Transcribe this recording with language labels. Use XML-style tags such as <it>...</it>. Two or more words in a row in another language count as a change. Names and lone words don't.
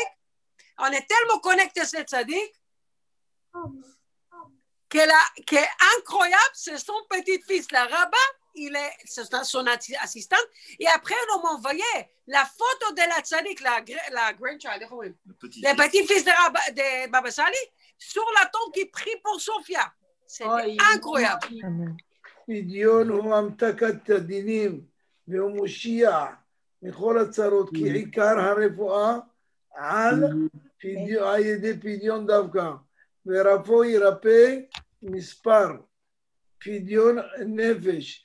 <fr>On est tellement connecté à cette tzaddik qu'elle est incroyable, c'est son petit-fils, la rabbin, c'est son assistant. Et après, on m'a envoyé la photo de la tzaddik, la grandchild, le petit-fils de Baba Sali, sur la tombe qui prie pour Sophia. C'est incroyable.</fr> <he>פדיון הוא המתקת הדינים והוא מושיע מכל הצרות, כי עיקר הרפואה על ידי פדיון דווקא, ורפוא ירפא מספר, פדיון נפש.</he>